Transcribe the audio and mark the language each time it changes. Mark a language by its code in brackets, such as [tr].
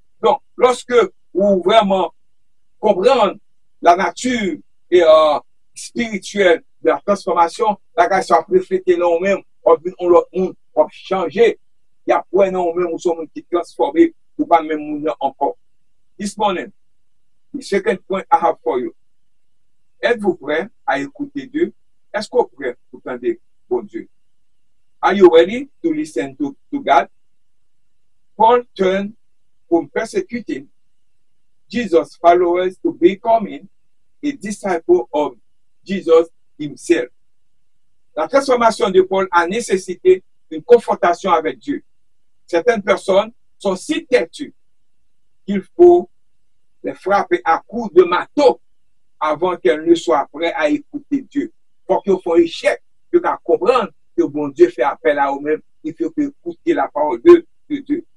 [fr] Donc, lorsque vous vraiment comprenez la nature et spirituelle de la transformation, la grâce soit reflétée nous-mêmes, on va changer. Il y a point nous-mêmes, nous sommes qui transformés, ou pas même nous encore. [en] This morning, the second point I have for you. [fr] Êtes-vous prêt à écouter Dieu? Est-ce que vous êtes prêt pour entendre bon Dieu? [en] Are you ready to listen to God? Paul turned from persecuting Jesus' followers to becoming a disciple of Jesus himself. [fr] La transformation de Paul a nécessité une confrontation avec Dieu. Certaines personnes sont si têtues qu'il faut les frapper à coups de marteau avant qu'elles ne soient prêtes à écouter Dieu. Pour qu'ils fassent échec, qu'ils comprennent que bon Dieu fait appel à eux-mêmes, il faut écouter la parole de Dieu.